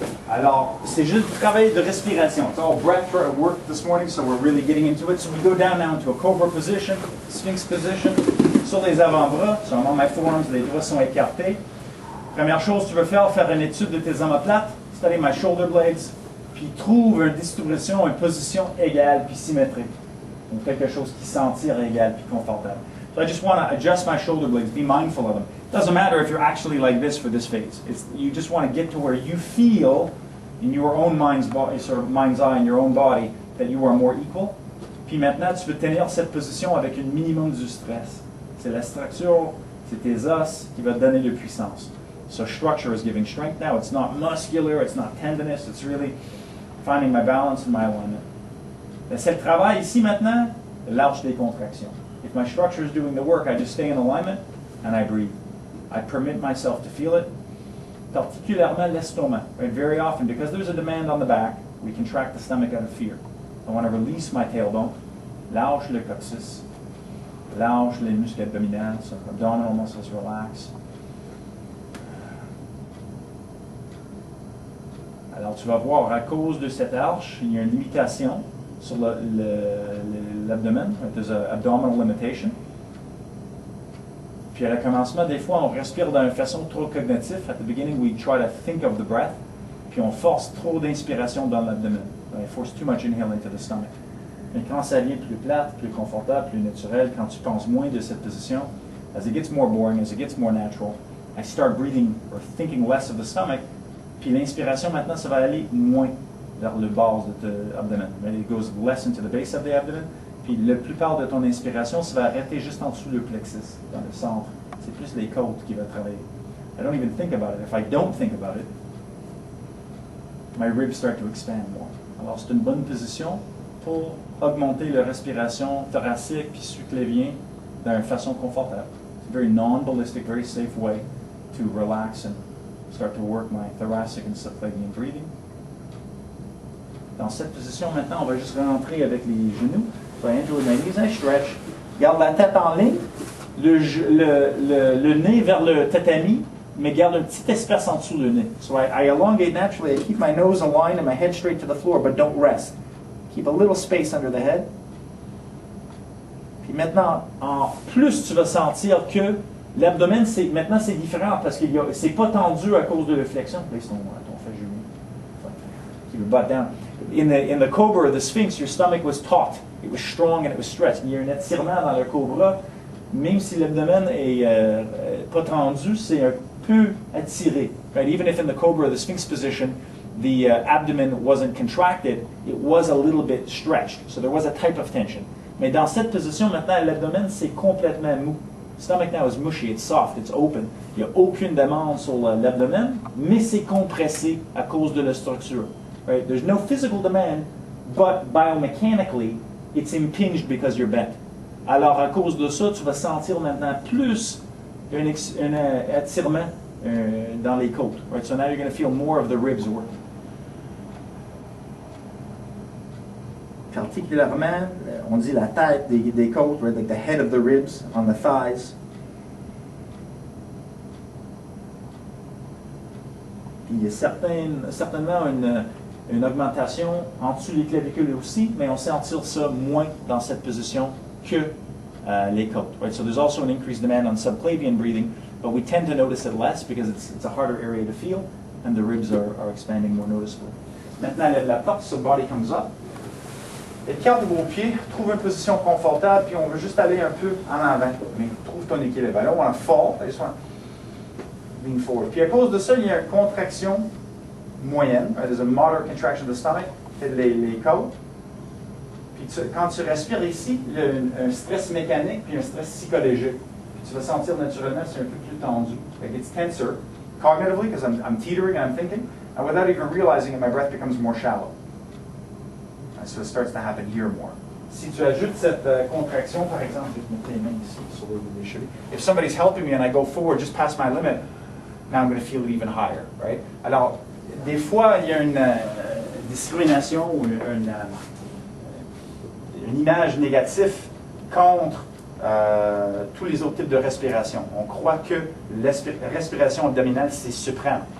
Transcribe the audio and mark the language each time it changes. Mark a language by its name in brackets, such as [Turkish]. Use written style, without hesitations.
[French] Alors, c'est juste du travail de respiration. [English] It's all breath work this morning, so we're really getting into it. So we go down now into a cobra position, sphinx position, [French] sur les avant-bras. [English] So I'm on my forearms, [French] les doigts sont écartés. Première chose que tu veux faire une étude de tes omoplates, [English] study my shoulder blades, [French] puis trouve une distribution, une position égale puis symétrique. Donc quelque chose qui sentir égal puis confortable. [English] So I just want to adjust my shoulder blades, be mindful of them. It doesn't matter if you're actually like this for this phase. You just want to get to where you feel in your own mind's eye, in your own body, that you are more equal. [French] Puis maintenant, tu veux tenir cette position avec un minimum du stress. C'est la structure, c'est tes os qui va te donner de puissance. [English] So structure is giving strength now. It's not muscular, it's not tendinous, it's really finding my balance and my alignment. [French] C'est le travail ici maintenant, lâche des contractions. [English] If my structure is doing the work, I just stay in alignment and I breathe. I permit myself to feel it. [French] Particulièrement l'estomac. [English] Right? Very often, because there's a demand on the back, we contract the stomach out of fear. I want to release my tailbone. [French] Lâche le coccyx. Lâche les muscles abdominaux. [English] So abdominal muscles relax. [French] Alors tu vas voir, à cause de cette arche, il y a une limitation sur l'abdomen. [English] There's an abdominal limitation. [French] Puis à le commencement, des fois, on respire d'une façon trop cognitive. [English] At the beginning, we try to think of the breath. [French] Puis on force trop d'inspiration dans l'abdomen. On force [English] too much inhale into the stomach. [French] Mais quand ça devient plus plate, plus confortable, plus naturel, quand tu penses moins de cette position, [English] as it gets more boring, as it gets more natural, I start breathing or thinking less of the stomach. [French] Puis l'inspiration, maintenant, ça va aller moins vers le bas de ton abdomen. [English] It goes less into the base of the abdomen. [French] Puis la plupart de ton inspiration, ça va arrêter juste en dessous le plexus, dans le centre. C'est plus les côtes qui vont travailler. [English] I don't even think about it. If I don't think about it, my ribs start to expand more. [French] Alors c'est une bonne position pour augmenter la respiration thoracique puis suclévien d'une façon confortable. [English] It's a very non-ballistic, very safe way to relax and start to work my thoracic and subclavian breathing. [French] Dans cette position, maintenant, on va juste rentrer avec les genoux. [English] So I enter with my knees, I stretch. [French] Garde la tête en ligne, le nez vers le tatami, mais garde un petit espace en dessous le nez. [English] So I elongate naturally. I keep my nose aligned and my head straight to the floor, but don't rest. Keep a little space under the head. [French] Puis maintenant, en plus, tu vas sentir que l'abdomen, maintenant, c'est différent parce que c'est pas tendu à cause de la flexion. Place ton fait genou. [English] Keep your butt down. In the cobra, the sphinx, your stomach was taut. It was strong and it was stretched. [French] Il y a un étirement dans le cobra, même si l'abdomen est pas tendu, c'est un peu attiré. [English] Right? Even if in the cobra, the sphinx position, the abdomen wasn't contracted, it was a little bit stretched. So there was a type of tension. [French] Mais dans cette position, maintenant, l'abdomen, c'est complètement mou. [English] Stomach now is mushy, it's soft, it's open. [French] Il n'y a aucune demande sur l'abdomen, mais c'est compressé à cause de la structure. [English] Right? There's no physical demand, but biomechanically, it's impinged because you're bent. [French] Alors, à cause de ça, tu vas sentir maintenant plus un attirement dans les côtes. [English] Right? So now you're going to feel more of the ribs working. [French] Particulièrement, on dit la tête des côtes, right? [English] Like the head of the ribs on the thighs. [French] Puis il y a certainement une augmentation en dessous des clavicules aussi, mais on sentir ça moins dans cette position que les côtes. [English] Right? So there's also an increased demand on subclavian breathing, but we tend to notice it less because it's a harder area to feel, and the ribs are expanding more noticeably. [French] Maintenant, la porte, [English] so the body comes up. [French] Écarte vos pieds, trouve une position confortable, puis on veut juste aller un peu en avant. Mais trouve ton équilibre. [English] I don't want to fall, I just want to lean forward. [French] Puis à cause de ça, il y a une contraction moyenne. [English] There's a moderate contraction of the stomach, [French] les côtes. Puis quand tu respires ici, il y a un stress mécanique puis un stress psychologique. Puis tu vas sentir naturellement c'est un peu plus tendu. [English] Like it's tenser cognitively because I'm teetering and I'm thinking, and without even realizing it, my breath becomes more shallow. So it starts to happen here more. [French] Si tu ajoutes cette contraction, par exemple, je vais mettre les mains ici sur les chevilles. [English] If somebody's helping me and I go forward just past my limit, now I'm going to feel it even higher, right? [French] Alors, des fois, il y a une discrimination ou une image négative contre tous les autres types de respiration. On croit que la respiration abdominale, c'est suprême.